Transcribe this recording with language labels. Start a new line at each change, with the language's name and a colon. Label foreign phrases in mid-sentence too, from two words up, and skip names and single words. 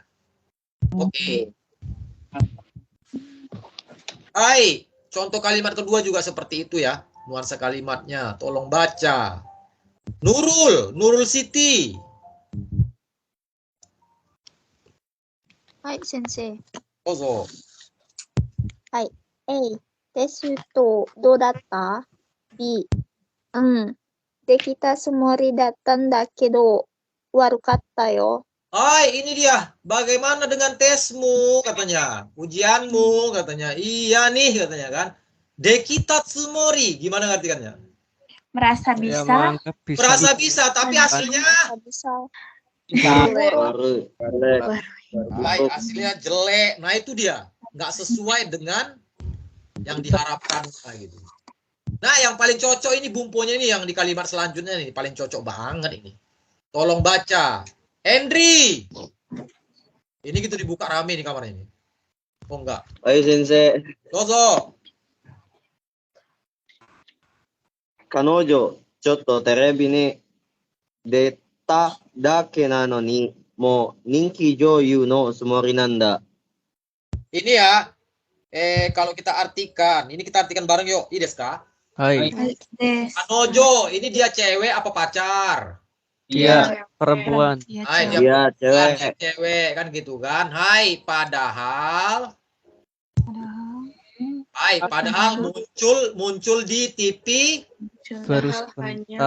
Indonesian: Oke. Hai. Contoh kalimat kedua juga seperti itu ya. Nuansa kalimatnya. Tolong baca. Nurul Siti. Hai, sensei. Dozo. Hai.
Japanese: A、テストどうだった ?B、できたつもりだったんだけど、悪かったよ。
Indonesian: Hai, ini dia. Bagaimana dengan tesmu, katanya. Ujianmu, katanya. Iya nih, katanya kan.
Japanese: できたつもり.
Indonesian: Gimana ngartikannya? Merasa bisa. Merasa bisa, tapi hasilnya hasilnya jelek. Nah itu dia. Nggak sesuai dengan yang diharapkan. Gitu. Nah yang paling cocok ini bumponya ini yang di kalimat selanjutnya nih. Paling cocok banget ini. Tolong baca. Henry. Ini gitu dibuka rame di kamar ini. Oh enggak. Ayo sensei. Dozo.
Japanese: 彼女、ちょっとテレビに出ただけなのにも人気女優のつもりなんだ.
Indonesian: Ini ya, kalau kita artikan, ini kita artikan bareng yuk.
Japanese: いいですか?
Indonesian: Hai. Kanojo, ini dia cewek apa pacar? Dia perempuan. Hai, dia Dia perempuan, cewek. cewek kan gitu kan. Hai, padahal muncul di TV Baru sebentar.